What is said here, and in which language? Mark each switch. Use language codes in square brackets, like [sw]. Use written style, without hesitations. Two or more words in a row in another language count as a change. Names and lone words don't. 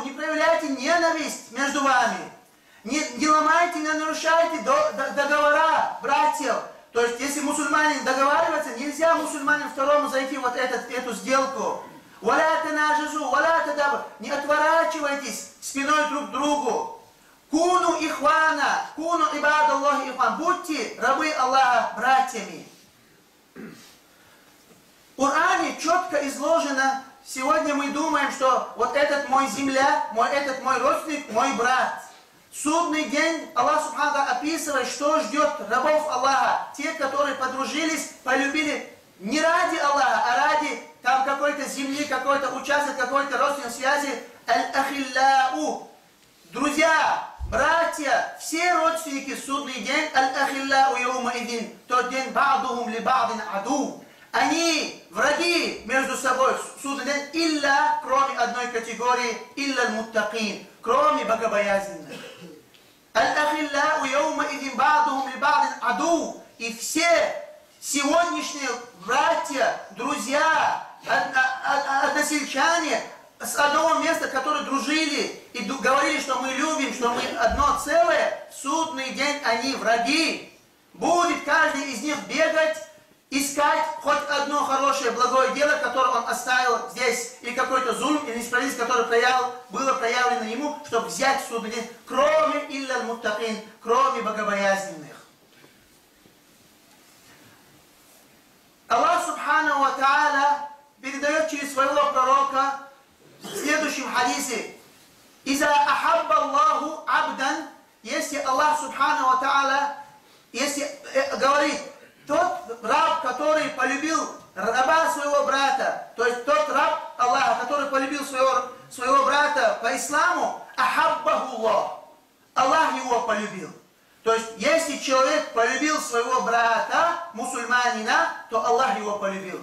[ru] Не проявляйте ненависть между вами. Не ломайте, не нарушайте договора братьев. То есть, если мусульманин договаривается, нельзя мусульманину второму зайти вот эту сделку. [ar] «ولا تناجشوا، ولا تدابروا». [ru] Не отворачивайтесь спиной друг к другу. [ar] كونوا إخوانا، كونوا عباد الله إخوانا. [ru] Будьте рабы Аллаха братьями. В Коране четко изложено. Сегодня мы думаем, что вот этот мой земля, этот мой родственник, мой брат. Судный день Аллах Субхану описывает, что ждет рабов Аллаха. Те, которые подружились, полюбили не ради Аллаха, а ради там какой-то земли, какой-то участок, какой-то родственной связи. Аль-ахилляу. Друзья, братья, все родственники в судный день. [ar] الأخلاء يومئذ. [ru] Тот день [ar] بعضهم لبعض عدو. [ru] Они враги между собой в судный день. Илля, кроме одной категории. [ar] إلا المتقين. [ru] Кроме богобоязненных. [ar] الأخلاء يومئذ بعضهم لبعض عدو. [ru] И все сегодняшние братья, друзья, односельчане с одного места, которые дружили и говорили, что мы любим, что мы одно целое, в судный день они враги. Будет каждый из них бегать, искать хоть одно хорошее, благое дело, которое он оставил здесь, или какой-то зульм, или несправедливость, которое было проявлено ему, чтобы взять в судный день, кроме [ar] إلا المتقين, [ru] кроме богобоязненных. Аллах [ar] سبحانه وتعالى [ru] передает через своего пророка в следующем хадисе: [ar] «إذا أحب الله عبدا», [ru] если [ar] الله سبحانه وتعالى, [ru] если говорит, тот раб, который полюбил раба своего брата, то есть тот раб Аллаха, который полюбил своего брата по исламу, [ar] أحبه الله, [ru] Аллах его полюбил. То есть, если человек полюбил своего брата, мусульманина, то Аллах его полюбил.